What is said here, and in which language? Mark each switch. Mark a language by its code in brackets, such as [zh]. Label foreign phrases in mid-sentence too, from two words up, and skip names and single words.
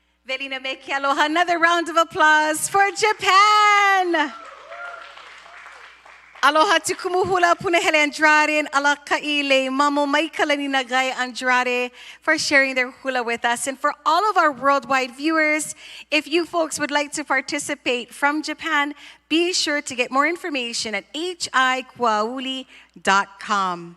[haw] Velina me ke aloha. [en] Another round of applause for Japan. Aloha to Kumuhula Punahele Andrade and Alakai le Mamo Maikalani Nagai Andrade for sharing their hula with us. And for all of our worldwide viewers, if you folks would like to participate from Japan, be sure to get more information at hiquauli.com.